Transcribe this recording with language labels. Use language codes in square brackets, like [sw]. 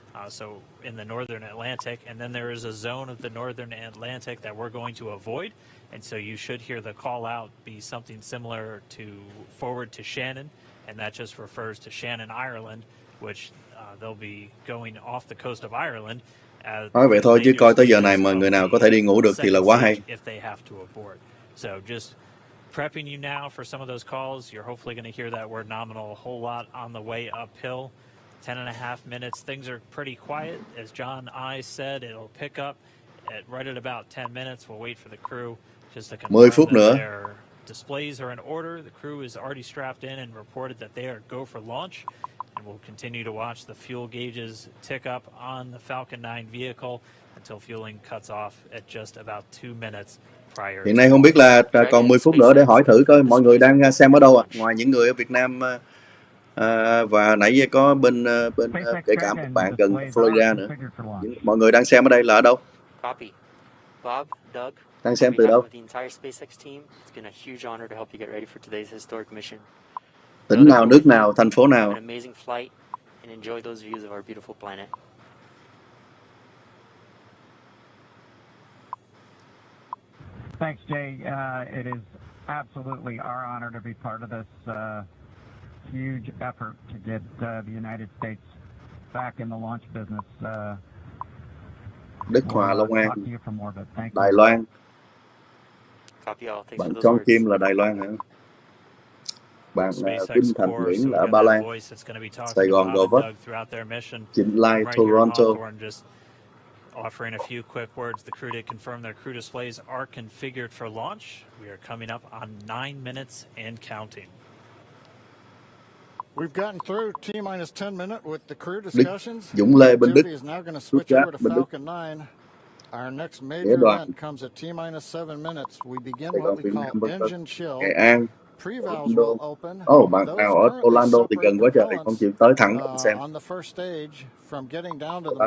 [en] So in the northern Atlantic, and then there is a zone of the northern Atlantic that we're going to avoid, and so you should hear the call out be something similar to forward to Shannon, and that just refers to Shannon, Ireland, which they'll be going off the coast of Ireland. [vi] Nói vậy thôi chứ coi tới giờ này mà người nào có thể đi ngủ được thì là quá hay. [en] If they have to abort. So just prepping you now for some of those calls. You're hopefully going to hear that word nominal a whole lot on the way uphill. 10.5 minutes. Things are pretty quiet. As John I said, it'll pick up at right at about 10 minutes. We'll wait for the crew just to confirm that their displays are in order. The crew is already strapped in and reported that they are go for launch. And we'll continue to watch the fuel gauges tick up on the Falcon 9 vehicle until fueling cuts off at just about 2 minutes prior. [vi] Hiện nay không biết là còn 10 phút nữa để hỏi thử coi mọi người đang xem ở đâu ạ? Ngoài những người ở Việt Nam và nãy giờ có bên kể cả một bạn gần Florida nữa. Mọi người đang xem ở đây là ở đâu? [en] Copy. Bob, Doug, [vi] đang xem từ đâu? [en] the entire SpaceX team, it's been a huge honor to help you get ready for today's historic mission. [vi] Tỉnh nào, nước nào, thành phố nào? [en] An amazing flight and enjoy those views of our beautiful planet. Thanks, Jay. It is absolutely our honor to be part of this huge effort to get the United States back in the launch business. [vi] Đức Hòa, Long An, Đài Loan. Bạn John Kim là Đài Loan hả? Bạn Vinh Thành Nguyễn là ở Ba Lan. Sài Gòn Gò Vấp, Trịnh Lai, Toronto. [en] Offering a few quick words, the crew did confirm their crew displays are configured for launch. We are coming up on 9 minutes and counting. We've gotten through T-minus 10 minutes with the crew discussions. [vi] Dũng Lê bên Đức, [en] is now going to switch over to Falcon 9. Our next major event comes at T-minus 7 minutes. We begin what we call engine chill. Pre-valves will open. [vi] Bạn nào ở Orlando thì gần quá trời, không chịu tới thẳng xem. [en] On the first stage, from getting down to the